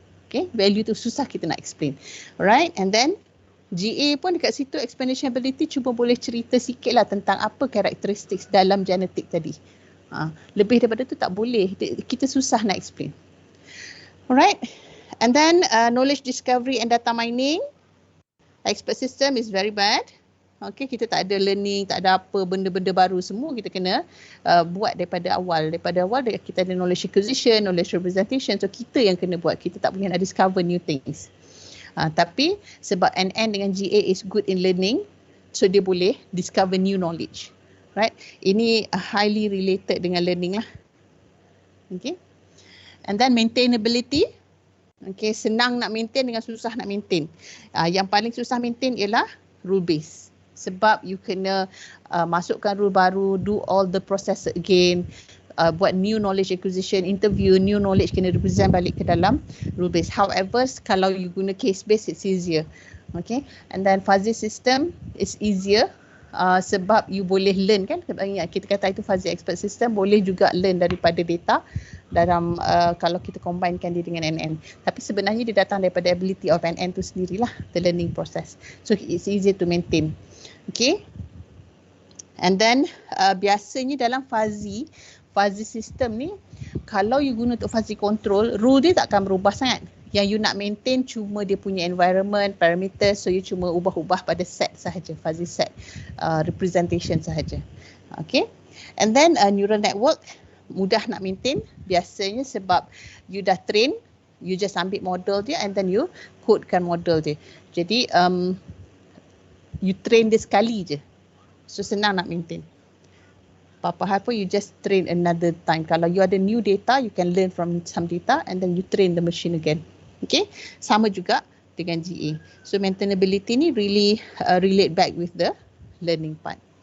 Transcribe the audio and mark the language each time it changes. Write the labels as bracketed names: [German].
[Malay] Okay, value tu susah kita nak explain. Alright, and then GA pun dekat situ explanation ability cuma boleh cerita sikit lah tentang apa characteristics dalam genetik tadi. Lebih daripada tu tak boleh, kita susah nak explain. [English] Alright, and then knowledge discovery and data mining. Expert system is very bad. [Malay] Okay, kita tak ada learning, tak ada apa benda-benda baru, semua kita kena buat daripada awal. Daripada awal kita ada knowledge acquisition, knowledge representation. So kita yang kena buat, kita tak boleh nak discover new things. Tapi sebab NN dengan GA [English] is good in learning, [Malay] so dia boleh discover new knowledge. Right? Ini highly related dengan learning lah. Okay. [English] And then maintainability. [Malay] Okay, senang nak maintain dengan susah nak maintain. Yang paling susah maintain ialah rule base. Sebab you kena masukkan rule baru, [English] do all the process again, [Malay] buat new knowledge acquisition, interview, new knowledge kena represent balik ke dalam rule base. [English] However, [Malay] kalau you guna case base, [English] it's easier. Okay, and then fuzzy system is easier. [Malay] Sebab you boleh learn kan, kita kata itu fuzzy expert system, boleh juga learn daripada data dalam kalau kita combinekan dia dengan NN. Tapi sebenarnya dia datang daripada ability of NN tu sendirilah, [English] the learning process. So it's easier to maintain. [Malay] Okay, and then biasanya dalam fuzzy system ni, kalau you guna untuk fuzzy control, rule dia tak akan berubah sangat. Yang you nak maintain cuma dia punya environment, parameter, so you cuma ubah-ubah pada set sahaja, fuzzy set representation sahaja. Okay, and then neural network mudah nak maintain biasanya sebab you dah train, you just ambil model dia and then you codekan model dia. Jadi you train dia sekali je, so senang nak maintain. Apa-apa hal pun [English] you just train another time. [Malay] Kalau you ada [English] new data, you can learn from some data and then you train the machine again. [Malay] Okay, sama juga dengan GA. [English] So maintainability ni really relate back with the learning part.